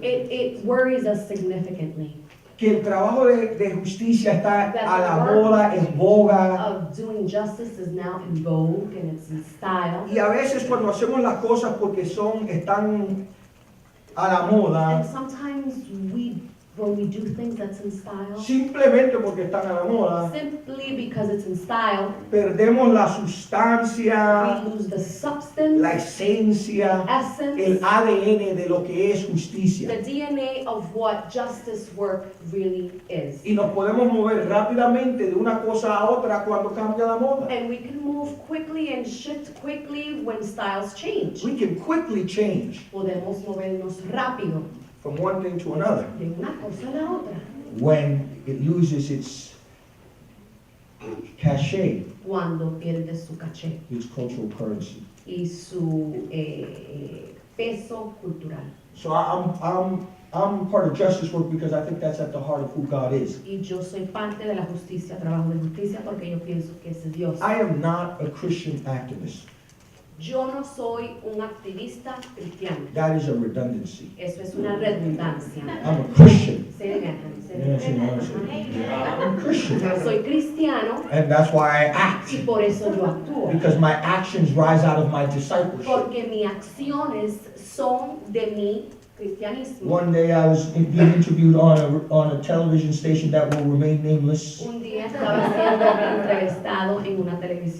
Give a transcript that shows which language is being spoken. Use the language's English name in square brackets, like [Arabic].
[English] It worries us significantly. [Spanish] que el trabajo de justicia está [English] That [Spanish] a la [English] the work [Spanish] moda, en boga. [English] of doing justice is now in vogue and it's in style. [Spanish] Y a veces cuando hacemos las cosas porque están a la moda, [English] And sometimes when we do things that's in style, [Spanish] simplemente porque están a la moda, [English] simply because it's in style, [Spanish] perdemos la sustancia, [English] we lose the substance, [Spanish] la esencia, [English] essence, [Spanish] el ADN de lo que es [English] the [Spanish] justicia. [English] DNA of what justice work really is. [Spanish] Y nos podemos mover rápidamente de una cosa a otra cuando cambia la moda. [English] And we can move quickly and shift quickly when styles change. We can quickly change [Spanish] Podemos movernos rápido [English] from one thing to another [Spanish] de una cosa a la otra [English] when it loses its cachet, [Spanish] cuando pierde su caché [English] its cultural currency. [Spanish] y su peso cultural. [English] So I'm part of justice work because I think that's at the heart of who God is. [Spanish] Y yo soy parte de la justicia, trabajo de justicia, porque yo pienso que ese es Dios. [English] I am not a Christian activist. [Spanish] Yo no soy un activista cristiano. [English] That is a redundancy. [Spanish] Eso es una redundancia. [English] I'm a Christian. Say it again, say it Yes, again. yes. I'm a Christian. [Spanish] Yo soy cristiano [English] And that's why I act. [Spanish] y por eso yo actúo. [English] Because my actions rise out of my discipleship. [Spanish] Porque mis acciones son de mi cristianismo. [English] One day I was being interviewed on a television station that will remain nameless. [Spanish] Un día estaba siendo entrevistado en una televisión